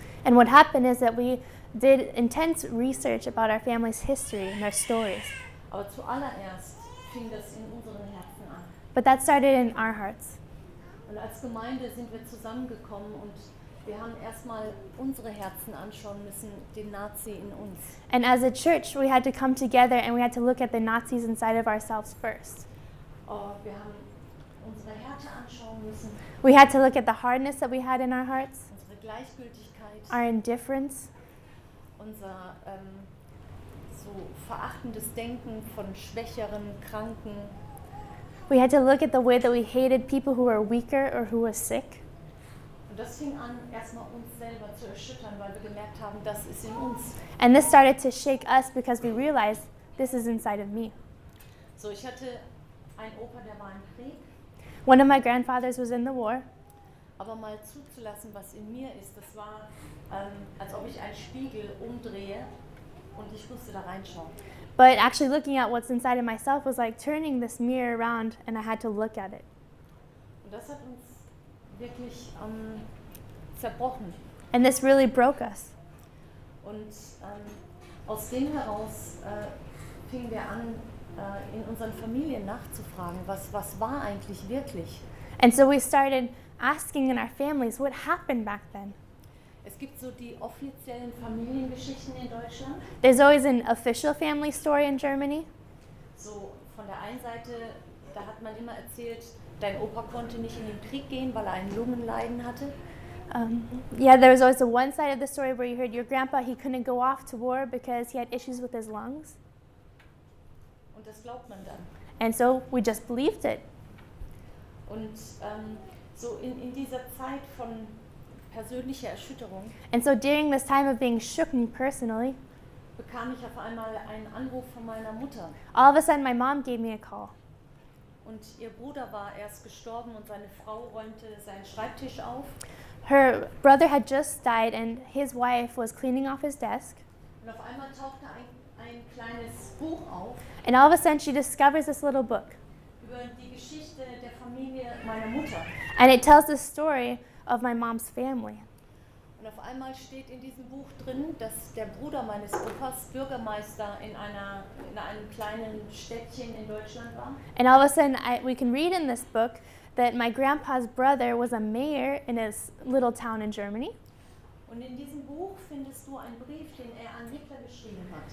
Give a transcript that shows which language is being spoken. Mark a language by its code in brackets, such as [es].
[en] And what happened is that we did intense research about our family's history and their stories. [de] Aber zuallererst fing das in unseren Herzen an. [en] But that started in our hearts. [de] Und als Gemeinde sind wir zusammengekommen und wir haben erstmal unsere Herzen anschauen müssen, den Nazi in uns. [en] And as a church, we had to come together and we had to look at the Nazis inside of ourselves first. [de] Wir haben unsere Härte anschauen müssen. [en] We had to look at the hardness that we had in our hearts, [de] Unsere Gleichgültigkeit. [en] our indifference, [de] Unser so verachtendes Denken von Schwächeren, Kranken. [en] we had to look at the way that we hated people who were weaker or who were sick. [de] Und das fing an, erstmal uns selber zu erschüttern, weil wir gemerkt haben, das ist in uns. [en] And this started to shake us because we realized this is inside of me. [de] So, ich hatte einen Opa, der war im Krieg, [en] One of my grandfathers was in the war, [de] aber mal zuzulassen, was in mir ist, das war, als ob ich einen Spiegel umdrehe und ich musste da reinschauen. [en] but actually looking at what's inside of myself was like turning this mirror around and I had to look at it. [de] Und das hat uns wirklich zerbrochen. [en] And this really broke us. [de] Und aus dem heraus fingen wir an, in unseren Familien nachzufragen, was war eigentlich wirklich. [en] And so we started asking in our families what happened back then. [de] Es gibt so die offiziellen Familiengeschichten in Deutschland. [en] There's always an official family story in Germany. [de] So von der einen Seite, da hat man immer erzählt, dein Opa konnte nicht in den Krieg gehen, weil er ein Lungenleiden hatte. [en] Yeah, there was always the one side of the story where you heard your grandpa, he couldn't go off to war because he had issues with his lungs. [de] Und das glaubt man dann. [en] And so we just believed it. [de] Und so in dieser Zeit von persönlicher Erschütterung [en] And so during this time of being shooken personally, [de] bekam ich auf einmal einen Anruf von meiner Mutter. [en] all of a sudden my mom gave me a call. [de] Und ihr Bruder war erst gestorben und seine Frau räumte seinen Schreibtisch auf. [en] Her brother had just died and his wife was cleaning off his desk. [de] Und auf einmal tauchte ein kleines Buch auf [en] And all of a sudden she discovers this little book. [de] über die Geschichte der Familie meiner Mutter. [en] And it tells the story of my mom's family. [de] Und auf einmal steht in diesem Buch drin, dass der Bruder meines Opas Bürgermeister in einem kleinen Städtchen in Deutschland war. [en] And all of a sudden we can read in this book that my grandpa's brother was a mayor in his little town in Germany. [de] Und in diesem Buch findest du einen Brief, den er an Hitler geschrieben hat.